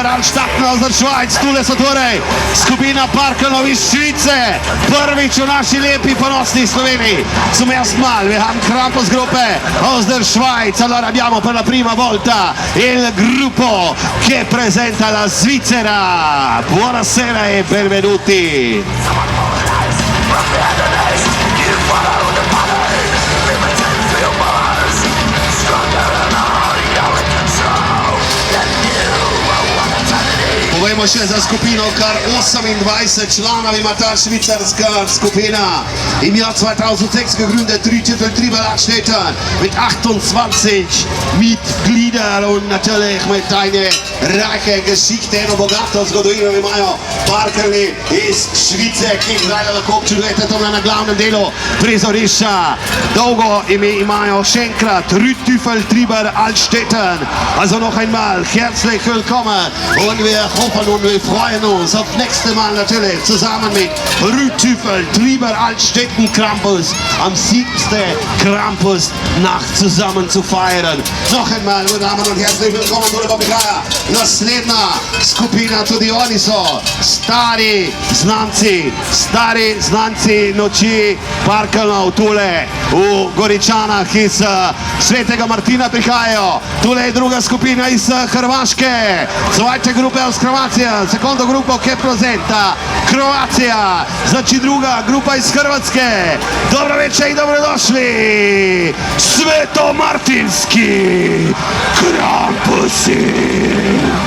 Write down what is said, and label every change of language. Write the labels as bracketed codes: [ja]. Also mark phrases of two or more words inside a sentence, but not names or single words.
[de] Altstatten aus der Schweiz, [sl] tule so torej, skupina parkanov iz Švice, prvič v naši lepi ponosni Sloveniji, [de] zum ersten Mal, wir haben Krampusgruppe aus der Schweiz, [it] allora abbiamo per la prima volta il gruppo che presenta la Svizzera, buonasera e benvenuti. [sl] Povejmo še za skupino, kar 28 članov ima ta švicarska skupina. [de] Im Jahr 2006 gegründet, Rittüfel Trieber Altstädten mit 28 Mitgliedern und natürlich mit einer reiche Geschichte [sl] in bogato zgodovino imajo parkerli iz Švice, ki jih zdaj lahko občudujete tam na glavnem delu prizorišča. Dolgo ime imajo še enkrat Rittüfel Trieber Altstädten. [de] Also noch einmal herzlich willkommen und wir hoffen und wir freuen uns auf nächste Mal natürlich zusammen mit Rittüfel Trieber Altstädten Krampus am 7. Krampusnacht zusammen zu feiern. Noch einmal, meine Damen und herzlich willkommen, Dole Babigaja. [sl] Naslednja skupina, tudi oni so stari znanci noči parkanov tule v Goričanah iz Svetega Martina prihajajo. Tule je druga skupina iz Hrvaške, [de] zweite grupe aus Croatia, [it] secondo gruppo che presenta Croatia, [hr] znači druga grupa iz Hrvatske. Dobro večer i dobrodošli, Svetomartinski Krampusi.